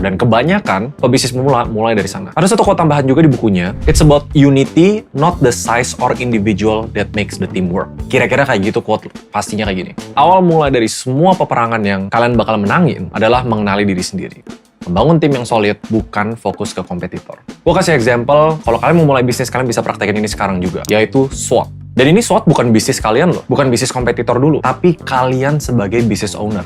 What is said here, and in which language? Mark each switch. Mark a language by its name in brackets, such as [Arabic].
[Indonesian] Dan kebanyakan pebisnis pemula mulai dari sana. Ada satu quote tambahan juga di bukunya. [English] It's about unity, not the size or individual that makes the team work. [Indonesian] Kira-kira kayak gitu quote pastinya kayak gini. Awal mulai dari semua peperangan yang kalian bakal menangin adalah mengenali diri sendiri. Membangun tim yang solid, bukan fokus ke kompetitor. Gue kasih example, kalau kalian mau mulai bisnis, kalian bisa praktekin ini sekarang juga, yaitu SWOT. Dan ini SWOT bukan bisnis kalian loh, bukan bisnis kompetitor dulu, tapi kalian sebagai business owner.